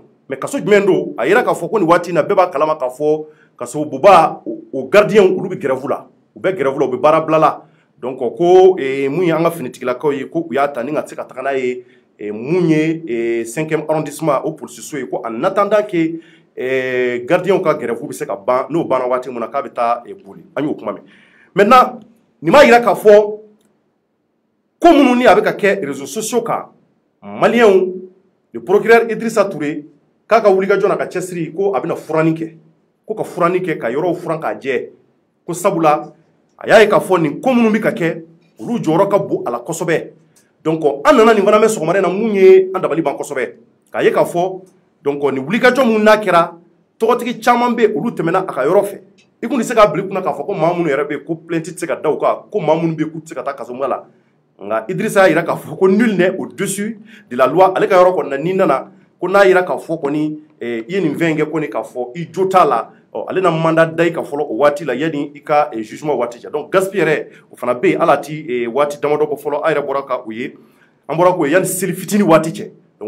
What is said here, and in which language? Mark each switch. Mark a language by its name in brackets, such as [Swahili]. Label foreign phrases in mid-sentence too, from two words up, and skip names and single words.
[Bambara] mais kaso jumɛn do a yira k'a fɔ ko nin waati in na bɛɛ b'a kalama k'a fɔ kaso buba o gardien olu bɛ grève la u bɛ grève la u bɛ baara bila la donc ko mun ye an ka finitigilakaw ye ko u y'a ta ni ka se ka taga n'a ye mun ye 5e arrondissement o polisiso ye ko [French] en attendant que gardien [Bambara] ka grève bɛ se ka ban n'o banna waati min na k'a bɛ taa boli an y'o kuma mɛn maintenant nin b'a yira k'a fɔ ko minnu ni a bɛ ka kɛ [French] réseaux sociaux [Bambara] kan maliyɛnw [French] le procureur [Bambara] Idrissa Touré k'a ka wulikajɔ n'a ka cɛsiri ko a bɛna furani kɛ ko ka furani kɛ ka yɔrɔw furan k'a jɛ ko sabula a y'a ye k'a fɔ nin ko minnu bɛ ka kɛ olu jɔyɔrɔ ka bon a la kosɛbɛ donc an nana nin fana mɛn sɔgɔmada in na mun ye an dabali ban kosɛbɛ k'a ye k'a fɔ donc nin wulikajɔ minnu n'a kɛra tɔgɔtigi caman bɛ olu tɛmɛna a ka yɔrɔ fɛ i kun tɛ se k'a bila i kunna k'a fɔ ko maa minnu yɛrɛ bɛ yen ko plainte tɛ se ka da u kan ko maa minnu bɛ yen k'u tɛ se ka taa kasomuya la nka Idrissa y'a yira k'a fɔ ko [French] nul n'est au-dessus de la loi [Bambara] ale ka yɔrɔ kɔni na n'i nana ko n'a yira k'a fɔ kɔni i ye nin fɛn in kɛ kɔni k'a fɔ i jo t'a la ale na mandat da i ka fɔlɔ o waati la yanni i ka jugement waati cɛ donc Gaspi yɛrɛ o fana bɛ yen ala ti waati damadɔ bɔ fɔlɔ an yɛrɛ bɔra ka o ye an bɔra k'o ye yanni seli fitini waati cɛ donc o